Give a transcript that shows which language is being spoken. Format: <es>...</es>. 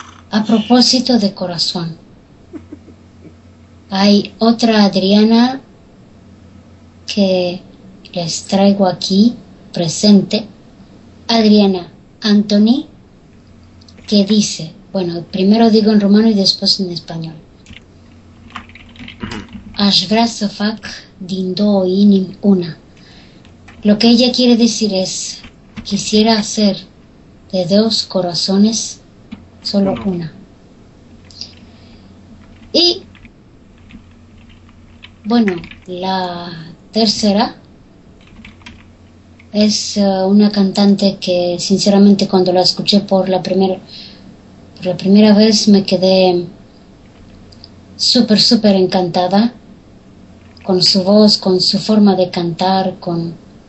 <es>A propósito de corazón, hay otra Adriana que les traigo aquí presente, Adriana Anthony, que dice, bueno, primero digo en rumano y después en español.</es> <ro>Aș vrea să fac din două inimi una.</ro> <es>Lo que ella quiere decir es, quisiera hacer de dos corazones solo una. Y, bueno, la tercera es una cantante que, sinceramente, cuando la escuché por la primera vez, me quedé súper, súper encantada con su voz, con su forma de cantar, con...</es>